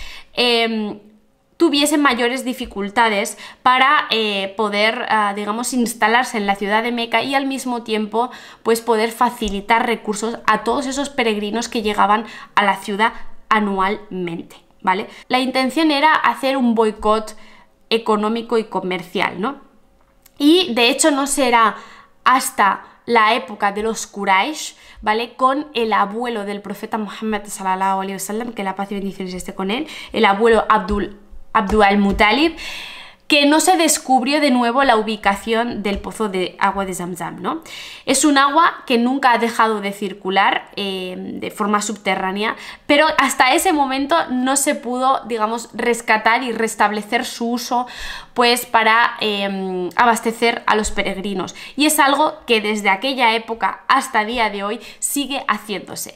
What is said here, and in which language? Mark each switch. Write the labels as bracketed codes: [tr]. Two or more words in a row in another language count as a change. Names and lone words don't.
[es] tuviesen mayores dificultades para poder, digamos, instalarse en la ciudad de Meca y al mismo tiempo pues poder facilitar recursos a todos esos peregrinos que llegaban a la ciudad anualmente, ¿vale? La intención era hacer un boicot económico y comercial, ¿no? Y de hecho no será hasta la época de los Quraysh, ¿vale? Con el abuelo del profeta Muhammad [ar] صلى الله عليه وسلم, [es] que la paz y bendiciones esté con él, el abuelo Abdul al-Muttalib, que no se descubrió de nuevo la ubicación del pozo de agua de Zamzam, ¿no? Es un agua que nunca ha dejado de circular de forma subterránea, pero hasta ese momento no se pudo, digamos, rescatar y restablecer su uso pues para abastecer a los peregrinos, y es algo que desde aquella época hasta día de hoy sigue haciéndose.